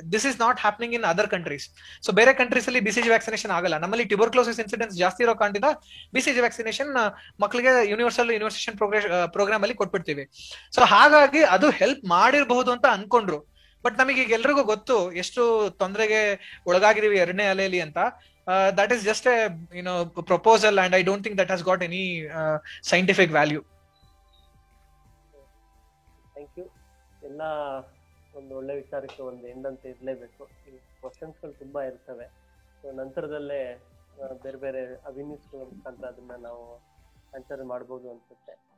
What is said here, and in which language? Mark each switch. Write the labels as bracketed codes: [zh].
[en] This is not happening in other countries. [kn] So ಬೇರೆ countries ಅಲ್ಲಿ BCG vaccination ಆಗಲ್ಲ. ನಮ್ಮಲ್ಲಿ ಟ್ಯೂಬರ್ಕ್ಲೋಸಿಸ್ ಇನ್ಸಿಡೆನ್ಸ್ ಜಾಸ್ತಿ ಇರೋ ಕಾರಣದಿಂದ BCG ವ್ಯಾಕ್ಸಿನೇಷನ್ ಮಕ್ಕಳಿಗೆ ಯೂನಿವರ್ಸಲ್ ಇಮ್ಯುನೈಸೇಷನ್ ಪ್ರೋಗ್ರಾಮ್ ಅಲ್ಲಿ ಕೊಟ್ಬಿಡ್ತೀವಿ. ಸೊ ಹಾಗಾಗಿ ಅದು ಹೆಲ್ಪ್ ಮಾಡಿರಬಹುದು ಅಂತ ಅನ್ಕೊಂಡ್ರು. ಬಟ್ ನಮಗೆ ಈಗ ಎಲ್ರಿಗೂ ಗೊತ್ತು ಎಷ್ಟು ತೊಂದರೆಗೆ ಒಳಗಾಗಿದೀವಿ ಎರಡನೇ ಅಲೆಯಲ್ಲಿ ಅಂತ. [en] That is just a proposal, and I don't think that has got any scientific value. Thank you. [kn] ಎಲ್ಲ ಒಂದು ಒಳ್ಳೆ ವಿಚಾರಕ್ಕೆ ಒಂದು ಎಂಡ್ ಅಂತ ಇರಲೇಬೇಕು. ಈ ಕ್ವಶನ್ಸ್ಗಳು ತುಂಬಾ ಇರ್ತವೆ. ಸೊ ನಂತರದಲ್ಲೇ ಬೇರೆ ಬೇರೆ ಅವಿನ್ಯೂಸ್ಗಳ ಮುಖಾಂತರ ಅದನ್ನ ನಾವು ಆನ್ಸರ್ ಮಾಡ್ಬೋದು ಅನ್ಸುತ್ತೆ.